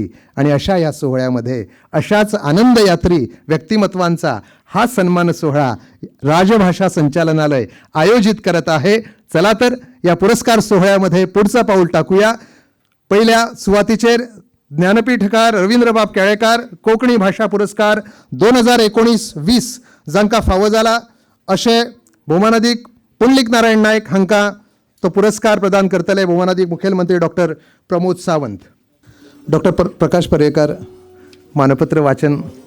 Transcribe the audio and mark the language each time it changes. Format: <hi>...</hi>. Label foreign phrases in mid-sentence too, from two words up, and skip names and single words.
<mr>आणि अशा या सोहळ्यामध्ये अशाच आनंदयात्री व्यक्तिमत्वांचा हा सन्मान सोहळा राजभाषा संचालनालय आयोजित करत आहे. चला तर या पुरस्कार सोहळ्यामध्ये पुढचं पाऊल टाकूया.</mr> <kok>पहिल्या सुवातीचेर ज्ञानपीठकार रवींद्रबाब केळेकार कोंकणी भाषा पुरस्कार 2019-20 जांकां फावो जाला अशें भौमानादीक पुंडलीक नारायण नायक हांकां तो पुरस्कार प्रदान करतले भौमानादीक मुखेलमंत्री डॉक्टर प्रमोद सावंत. डॉक्टर प्रकाश पर्येकार मानपत्र वाचन.</kok>